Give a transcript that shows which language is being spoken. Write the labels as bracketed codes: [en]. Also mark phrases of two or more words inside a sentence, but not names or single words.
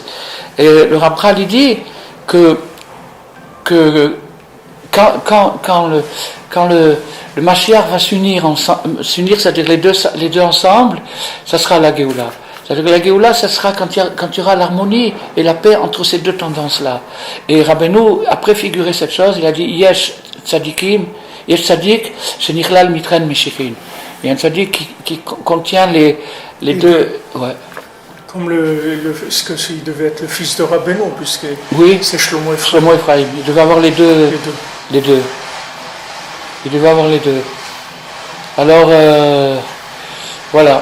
[fr] Et le Ramchal, il dit que quand le Mashiach va s'unir, c'est-à-dire les deux ensemble, ça sera la Géoula. C'est-à-dire que la Géoula, ça sera quand il y aura l'harmonie et la paix entre ces deux tendances-là. Et Rabbeinu a préfiguré cette chose, il a dit [he] Yesh tzadikim, Yesh tzadik, shenichlal mitren mishikin. [fr] Il y a un tzadik qui contient les deux. Ouais. Comme ce que il devait être le fils de Rabbeinu, puisque oui, c'est Shlomo Ephraim. Shlomo Ephraim. Il devait avoir les deux. Il devait avoir les deux. Alors, voilà.